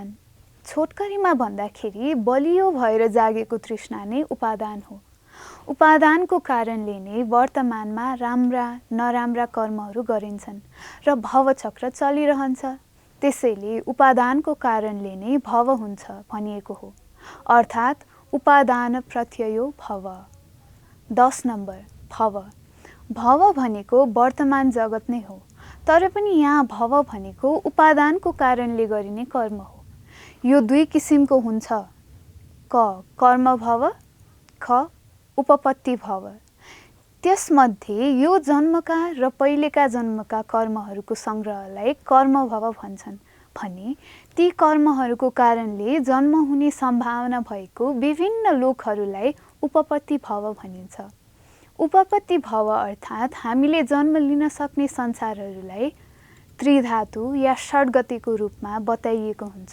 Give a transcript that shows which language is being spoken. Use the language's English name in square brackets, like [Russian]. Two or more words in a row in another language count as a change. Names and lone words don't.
[Nepali] छोटकरीमा भन्दाखेरि बलियो भएर जागेको तृष्णा नै उपादान हो। उपादानको कारणले नै वर्तमानमा राम्रा नराम्रा कर्महरू गरिन्छन् र भवचक्र चलिरहन्छ। त्यसैले उपादानको कारणले नै भव हुन्छ भनिएको हो, अर्थात् [Sanskrit] उपादान प्रत्ययो भव। [Nepali] 10 नम्बर भव। भव भनेको वर्तमान जगत नै हो, तर पनि यहाँ भव भनेको उपादानको कारणले गरिने कर्म हो। यो 2 किसिमको हुन्छ: क कर्म भव, ख उपपत्ति भव। त्यसमध्ये यो जन्मका र पहिलेका जन्मका कर्महरूको सङ्ग्रहलाई कर्म भव भन्छन् भने ती कर्महरूको कारणले जन्म हुने सम्भावना भएको विभिन्न लोकहरूलाई उपपत्ति भव भनिन्छ। उपपत्ति भव अर्थात् हामीले जन्म लिन सक्ने संसारहरूलाई त्रिधातु या षड्गतिको रूपमा बताइएको हुन्छ।